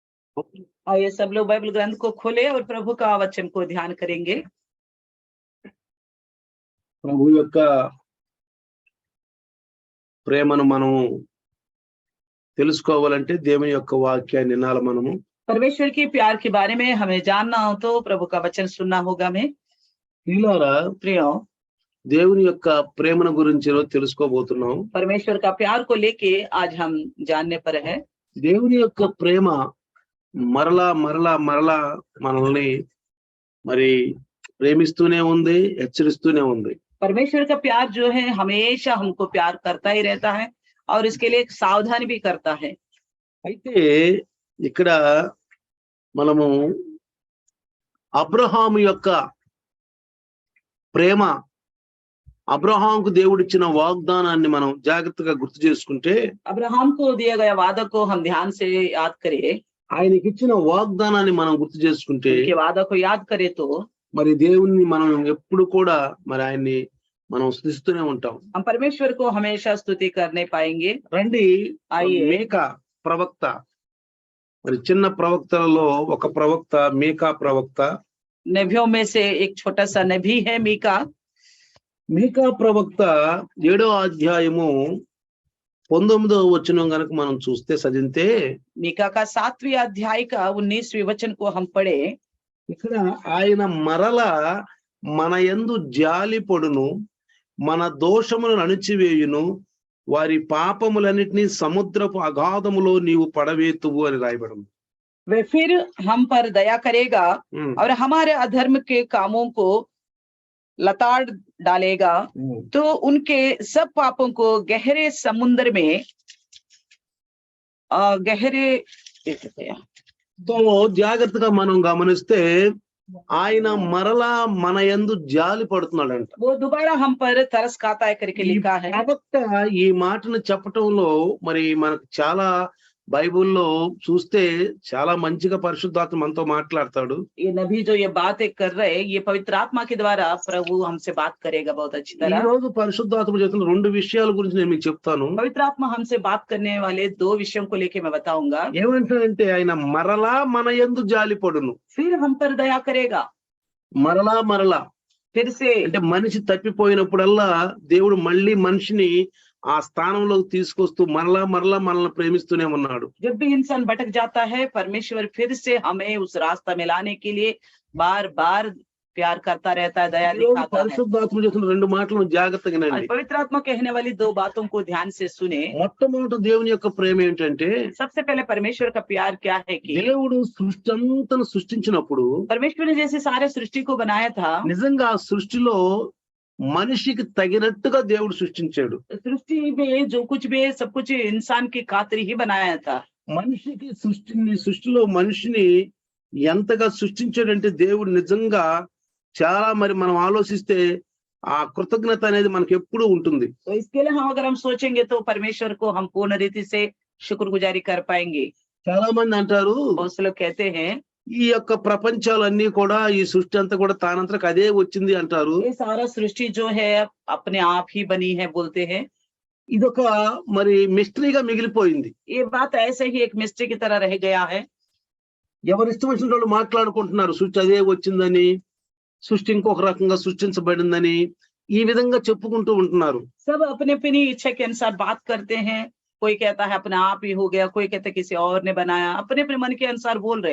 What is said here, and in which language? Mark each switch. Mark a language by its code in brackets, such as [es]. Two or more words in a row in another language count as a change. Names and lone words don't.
[hi] आइए सब लोग बाइबल ग्रंथ को खोले और प्रभु का वचन को ध्यान करेंगे। [te] ప్రభు యొక్క ప్రేమను మనం తెలుసుకోవాలంటే దేవుని యొక్క వాక్యాన్ని వినాలి మనము। [hi] परमेश्वर के प्यार के बारे में हमें जानना हो तो प्रभु का वचन सुनना होगा। हमें [te] ప్రియులారా, [hi] प्रियो, [te] దేవుని యొక్క ప్రేమను గురించి తెలుసుకోబోతున్నాం। [hi] परमेश्वर का प्यार को लेके आज हम जानने पर है। [te] దేవుని యొక్క ప్రేమ మరలా మరలా మరలా మనల్ని మరి ప్రేమిస్తూనే ఉంది, హెచ్చరిస్తూనే ఉంది। [hi] परमेश्वर का प्यार जो है हमेशा हमको प्यार करता ही रहता है और इसके लिए सावधान भी करता है। [te] అయితే ఇక్కడ మనము అబ్రహాము యొక్క ప్రేమ, అబ్రహాంకు దేవుడిచ్చిన వాగ్దానాన్ని మనం జాగ్రత్తగా గుర్తు చేసుకుంటే, [hi] अब्राहम को दिया गया वादा को हम ध्यान से याद करें, [te] ఆయనకి ఇచ్చిన వాగ్దానాన్ని మనం గుర్తు చేసుకుంటే, [hi] उनके वादा को याद करें तो [te] మరి దేవుణ్ణి మనం ఎప్పుడు కూడా మరి ఆయన్ని మనం స్తుతిస్తూనే ఉంటాం। [hi] हम परमेश्वर को हमेशा स्तुति करने पाएंगे। [te] రండి, [hi] आइए। [te] మీకా ప్రవక్త, మరి చిన్న ప్రవక్తలలో ఒక ప్రవక్త మీకా ప్రవక్త। [hi] नबियों में से एक छोटा सा नबी है मीका। [te] మీకా ప్రవక్త 7వ అధ్యాయము 19వ వచనం గనుక మనం చూస్తే చదివితే, [hi] मीका का 7वें अध्याय का 19वें वचन को हम पढ़े। [te] ఇక్కడ ఆయన మరలా మన యందు జాలి పడును, మన దోషములను అణిచివేయును, వారి పాపములన్నిటినీ సముద్రపు అగాధములో నీవు పడవేతువు అని రాయబడింది। [hi] वे फिर हम पर दया करेगा और हमारे अधर्म के कामों को लताड़ डालेगा, तो उनके सब पापों को गहरे समुद्र में गहरे [te] తో జాగ్రత్తగా మనం గమనిస్తే ఆయన మరలా మన యందు జాలి పడుతున్నాడంట। [hi] वो दोबारा हम पर तरस खाता है करके लिखा है। [te] ప్రవక్త ఈ మాటను చెప్పటంలో మరి మనకు చాలా బైబిల్లో చూస్తే చాలా మంచిగా పరిశుద్ధాత్మ మనతో మాట్లాడతాడు। [hi] ये नबी जो ये बातें कर रहे हैं, ये पवित्र आत्मा के द्वारा प्रभु हमसे बात करेगा बहुत अच्छी [te] ఈ [hi] तरह। [te] రోజు పరిశుద్ధాత్మ చేతున్న రెండు విషయాల గురించి నేను మీకు చెప్తాను। [hi] पवित्र आत्मा हमसे बात करने वाले दो विषयों को लेके मैं बताऊंगा। [te] ఏమంటాడంటే ఆయన మరలా మన యందు జాలి పడును, [hi] फिर हम पर दया करेगा, [te] మరలా మరలా [hi] फिर से [te] అంటే మనిషి తప్పిపోయినప్పుడల్లా దేవుడు మళ్ళీ మనిషిని ఆ స్థానంలోకి తీసుకొస్తూ మరలా మరలా మనల్ని ప్రేమిస్తూనే ఉన్నాడు। [hi] जब भी इंसान भटक जाता है, परमेश्वर फिर से हमें उस रास्ता में लाने के लिए बार बार प्यार करता रहता है, दया [te] ఈ రోజు [hi] दिखाता है। [te] పరిశుద్ధాత్మ చేతున్న రెండు మాటలను జాగ్రత్తగా [hi] आज [te] వినండి। [hi] पवित्र आत्मा कहने वाली दो बातों को ध्यान से सुने। [te] మొట్టమొదటి దేవుని యొక్క ప్రేమ ఏంటంటే, [hi] सबसे पहले परमेश्वर का प्यार क्या है कि [te] దేవుడు సృష్టి అంతను సృష్టించినప్పుడు [hi] परमेश्वर ने जैसे सारे सृष्टि को बनाया था, [te] నిజంగా ఆ సృష్టిలో మనిషికి తగినట్టుగా దేవుడు సృష్టించాడు। [hi] सृष्टि में जो कुछ भी है सब कुछ इंसान की खातिर ही बनाया था। [te] మనిషికి సృష్టిలో మనిషిని ఎంతగా సృష్టించాడంటే దేవుడు నిజంగా చాలా మరి మనం ఆలోచిస్తే ఆ కృతజ్ఞత అనేది మనకి ఎప్పుడూ ఉంటుంది। [hi] तो इसके लिए अगर हम सोचेंगे तो परमेश्वर को हम पूर्ण रीति से शुक्रगुजारी कर पाएंगे। [te] చాలా మంది అంటారు, [hi] बहुत से लोग कहते हैं [te] ఈ యొక్క ప్రపంచాలన్నీ కూడా ఈ సృష్టి అంతా కూడా తానంతరకు అదే వచ్చింది అంటారు। [hi] ये सारा सृष्टि जो है अपने आप ही बनी है बोलते हैं। [te] ఇదొక మరి మిస్టరీగా మిగిలిపోయింది। [hi] ये बात ऐसे ही एक मिस्ट्री की तरह रह गया है। [te] ఎవరు ఇష్టం వచ్చిన వాళ్ళు మాట్లాడుకుంటున్నారు, సృష్టి అదే వచ్చిందని, సృష్టి ఇంకొక రకంగా సృష్టించబడిందని ఈ విధంగా చెప్పుకుంటూ ఉంటున్నారు। [hi] सब अपने अपनी इच्छा के अनुसार बात करते हैं। कोई कहता है अपने आप ही हो गया, कोई कहता है किसी और ने बनाया, अपने अपने मन के अनुसार बोल रहे।